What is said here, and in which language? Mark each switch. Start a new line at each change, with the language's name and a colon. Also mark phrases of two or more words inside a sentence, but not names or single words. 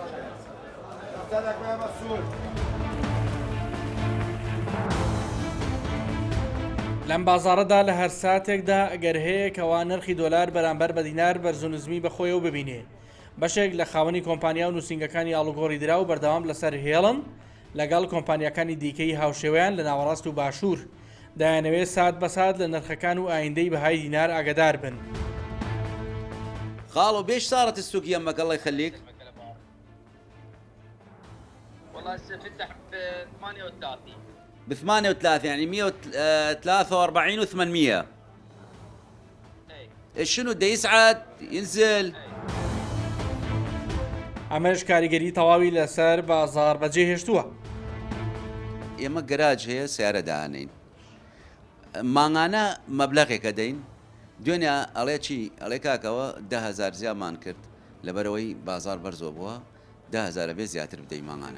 Central Kurdish: لەم بازارەدا لە هەر ساتێکدا ئەگەر هەیە کەوا نرخی دۆلار بەرامبەر بە دینار بەرزونزمی بەخۆیەوە ببینێ بەشێک لە خاوەنی کۆمپانیا و نووسنگەکانی ئاڵوگۆڕی درا و بەردەوام لەسەر هێڵن لەگەڵ کۆمپانیەکانی دیکەی هاوشێوەیان لە ناوەڕاست و باشوور دایانەوێت سات بە سات لە نرخەکان و ئایندەی بەهای دینار ئاگدار بن.
Arabic: خالو بيش صارت السوق يمك الله يخليك؟ والله هسه فتح ب 38 ب 38 يعني 143 و 800. شنو بده يصعد ينزل؟
Central Kurdish: ئەمەش کاریگەری تەواوی لەسەر بازار بەجێهێشتووە. ئێمە گەراج هەیە سیارە داهانین مانگانە مەبلەغێکە دەین دوێنێ ئەڵێ چی ئەڵێ کاکەوە 10,000 زیامان کرد لەبەرەوەی بازار بەرزۆ بووە 10,000 بێ زیاتر بدەی مانگانە